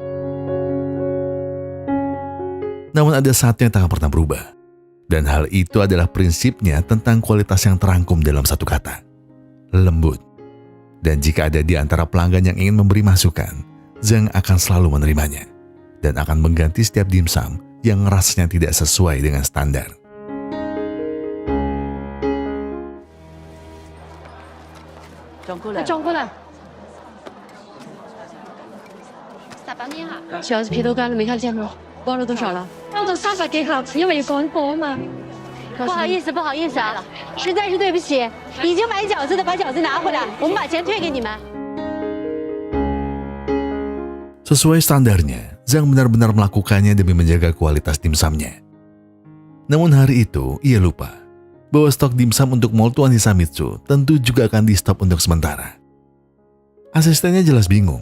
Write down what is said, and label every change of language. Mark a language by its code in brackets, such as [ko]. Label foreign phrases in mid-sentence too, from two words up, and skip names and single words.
[id] Namun ada satu yang tak pernah berubah, dan hal itu adalah prinsipnya tentang kualitas yang terangkum dalam satu kata, lembut. Dan jika ada di antara pelanggan yang ingin memberi masukan, Zhang akan selalu menerimanya dan akan mengganti setiap dimsum yang rasanya tidak sesuai dengan standar. [zh] 小子皮都干了，没看见吗？包了多少了？让走300给好，因为赶货嘛。不好意思，不好意思啊，实在是对不起，已经买饺子的把饺子拿回来，我们把钱退给你们。 [id] Sesuai standarnya, Zhang benar-benar melakukannya demi menjaga kualitas dimsumnya. Namun hari itu, ia lupa bahwa stok dimsum untuk Mall Tuan Hisamitsu tentu juga akan di-stop untuk sementara. Asistennya jelas bingung.